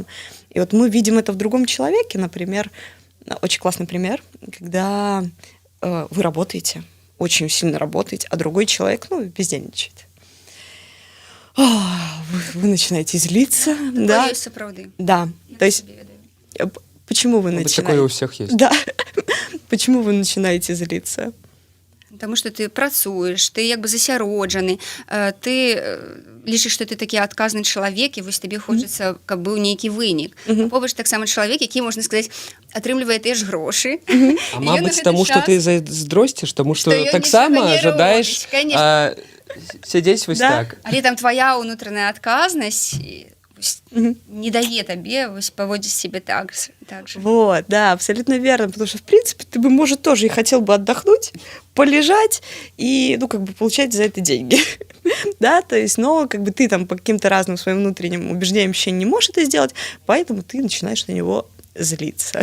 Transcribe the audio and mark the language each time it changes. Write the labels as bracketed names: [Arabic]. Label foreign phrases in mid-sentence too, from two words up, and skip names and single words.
[Russian] И вот мы видим это в другом человеке, например, очень классный пример, когда вы работаете, очень сильно работаете, а другой человек, бездельничает. Вы начинаете злиться. Да, [Belarusian] есть сапраўды. [Russian] Да. То есть, почему вы начинаете... Такое у всех есть. Да. Почему вы начинаете злиться? [Belarusian] Потому что ты працуеш, ты як бы засяроджаны, ты лічыш, што ты такі адказны чалавек, і вось табе хочацца, каб быў нейкі вынік. Побач таксама чалавек, які, можна сказаць, атрымлівае тыя ж грошы. А мабыць, таму што ты зайздросціш, таму што таксама жадаеш сядзець вось так. Але там твоя ўнутраная адказнасць не дае табе [Russian] поводить себя так же. Вот, да, абсолютно верно, потому что, в принципе, ты бы, может, тоже и хотел бы отдохнуть, полежать и, получать за это деньги, да, то есть, но, ты там по каким-то разным своим внутренним убеждениям еще не можешь это сделать, поэтому ты начинаешь на него злиться.